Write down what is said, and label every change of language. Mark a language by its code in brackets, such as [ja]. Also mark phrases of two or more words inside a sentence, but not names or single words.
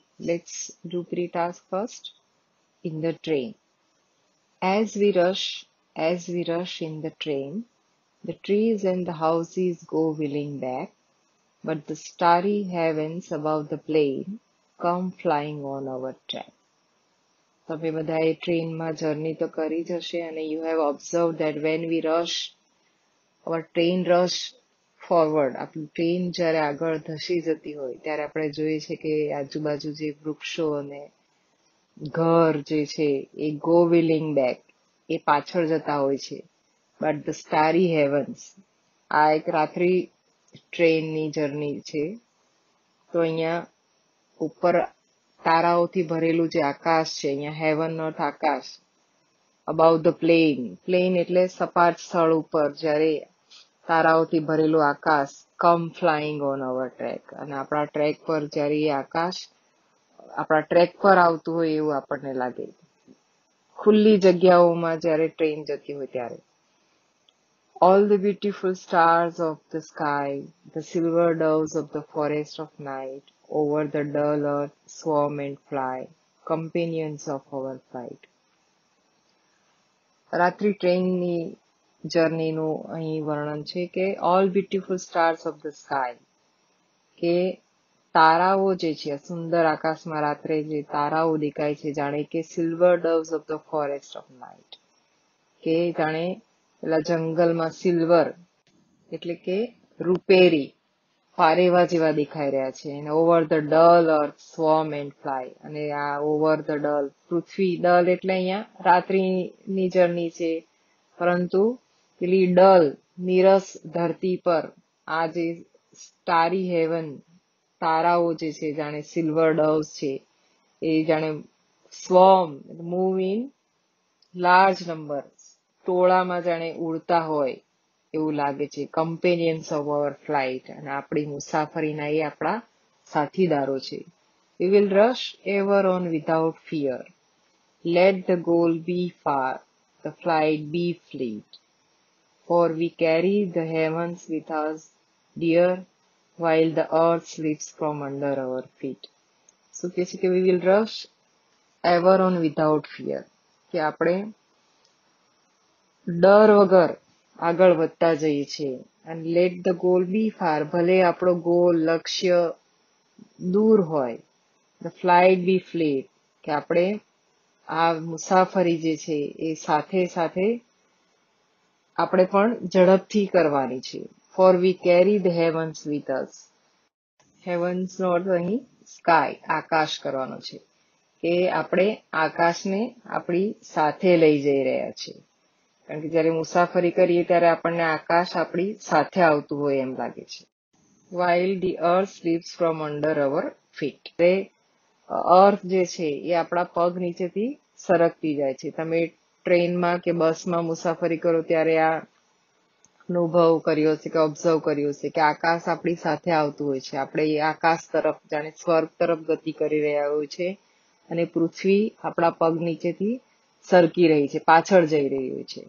[en] Let's do pre-task first. In the train. As we rush in the train, the trees and the houses go wheeling back, but the starry heavens above the plain come flying on our track. [gu] તમે બધાએ ટ્રેનમાં જર્ની તો કરી જ હશે અને [en] you have observed that when we rush, our train rush forward, [gu] આપણું ટ્રેન જ્યારે આગળ ધસી જતી હોય ત્યારે આપણે જોઈએ છે કે આજુબાજુ જે વૃક્ષો અને ઘર જે છે એ [en] go wheeling back, [gu] એ પાછળ જતા હોય છે. [en] But the starry heavens, [gu] આ એક રાત્રિ ટ્રેનની જર્ની છે. તો અહીંયા ઉપર તારાઓથી ભરેલું જે આકાશ છે, અહીંયા હેવન અર્થ આકાશ, [en] above the plain, [gu] પ્લેન એટલે સપાટ સ્થળ ઉપર જ્યારે તારાઓથી ભરેલું આકાશ, [en] come flying on our track, [gu] અને આપણા ટ્રેક પર જ્યારે એ આકાશ આપણા ટ્રેક પર આવતું હોય એવું આપણને લાગે. ખુલ્લી જગ્યાઓમાં જ્યારે ટ્રેન જતી હોય ત્યારે. [en] All the beautiful stars of the sky, the silver doves of the forest of night, over the dull earth swarm and fly, companions of our flight. [gu] રાત્રિ ટ્રેનની જર્નીનું અહીં વર્ણન છે કે [en] all beautiful stars of the sky, [gu] કે તારાઓ જે છે સુંદર આકાશમાં રાત્રે જે તારાઓ દેખાય છે જાણે કે [en] silver doves of the forest of night, [gu] કે જાણે પેલા જંગલમાં સિલ્વર એટલે કે રૂપેરી પારેવા જેવા દેખાઈ રહ્યા છે. અને [en] over the dull earth swarm and fly, [gu] અને આ [en] over the dull [gu] પૃથ્વી, ડલ એટલે અહીંયા રાત્રિની જર્ની છે, પરંતુ પેલી ડલ નીરસ ધરતી પર આ જે [en] starry heaven [gu] તારાઓ જે છે જાણે [en] silver doves [gu] છે એ જાણે [en] swarm move in large number, [gu] ટોળામાં જાણે ઉડતા હોય એવું લાગે છે. [en] companions of our flight, [gu] અને આપણી મુસાફરીના એ આપણા સાથીદારો છે. [en] We will rush ever on without fear. Let the goal be far, the flight be fleet. For we carry the heavens with us dear, while the earth slips from under our feet. [gu] શું કહે છે કે [en] we will rush ever on without fear, [gu] કે આપણે ડર વગર આગળ વધતા જઈએ છીએ. અને [en] let the goal be far, [gu] ભલે આપણો ગોલ લક્ષ્ય દૂર હોય. [en] the flight be fleet, [gu] કે આપણે આ મુસાફરી જે છે એ સાથે સાથે આપણે પણ ઝડપથી કરવાની છે. [en] for we carry the heavens with us, [gu] હેવન્સ નો અર્થ અહીં સ્કાય, આકાશ કરવાનો છે, કે આપણે આકાશને આપણી સાથે લઈ જઈ રહ્યા છીએ. કારણ કે જયારે મુસાફરી કરીએ ત્યારે આપણને આકાશ આપણી સાથે આવતું હોય એમ લાગે છે. [en] while the earth slips from under our feet, [gu] અર્થ જે છે એ આપણા પગ નીચેથી સરકતી જાય છે. તમે ટ્રેનમાં કે બસમાં મુસાફરી કરો ત્યારે આ અનુભવ કર્યો છે કે ઓબ્ઝર્વ કર્યો છે કે આકાશ આપણી સાથે આવતું હોય છે. આપણે એ આકાશ તરફ જાણે સ્વર્ગ તરફ ગતિ કરી રહ્યા હોય છે, અને પૃથ્વી આપણા પગ નીચેથી સરકી રહી છે, પાછળ જઈ રહી હોય છે.